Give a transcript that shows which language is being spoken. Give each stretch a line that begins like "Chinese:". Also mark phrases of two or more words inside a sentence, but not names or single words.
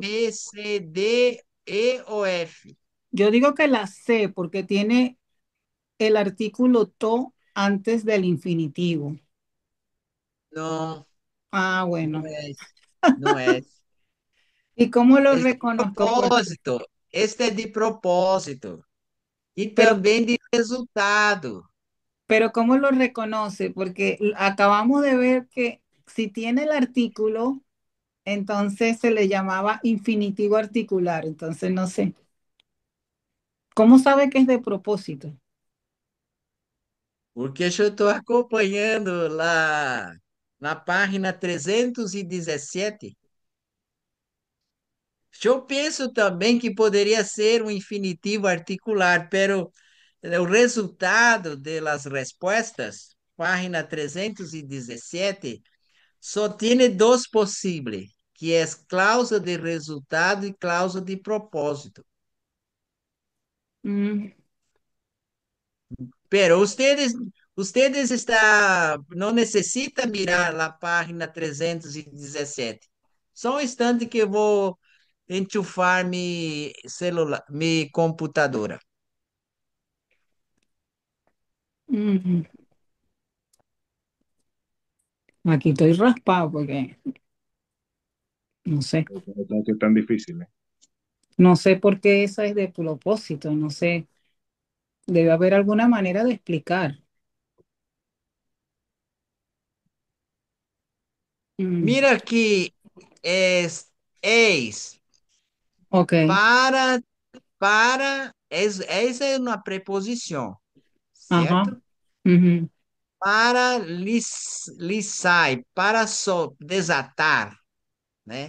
Spanish: B, C, D, E o F. Yo digo que la C porque tiene el artículo to antes del infinitivo. No, Ah, no bueno. es, no es. ¿Y cómo lo Es de reconozco?
Portuguese: propósito. Este é de propósito. E
Spanish: Pero,
Portuguese: também de resultado.
Spanish: pero ¿cómo lo reconoce? Porque acabamos de ver que si tiene el artículo, entonces se le llamaba infinitivo articular. Entonces no sé. ¿Cómo sabe que es de propósito?
Portuguese: Porque eu estou acompanhando lá na página 317. Eu penso também que poderia ser um infinitivo articular, pero o resultado das respostas, página 317, só tem dois possíveis, que é cláusula de resultado e cláusula de propósito. Mm,
Spanish: Pero ustedes
Portuguese: não necessitam mirar a página 317. Só um instante que eu vou enchufar
Spanish: mi celular, mi computadora. mm. Aquí estoy raspado porque no sé. No es tan difícil, ¿eh? No sé por qué esa es de propósito. No sé. Debe haber alguna manera de explicar. Mm, Mira que
Portuguese: eis ok. para, essa é uma preposição, Ajá. certo? Ujú, Para lisai, para desatar, né?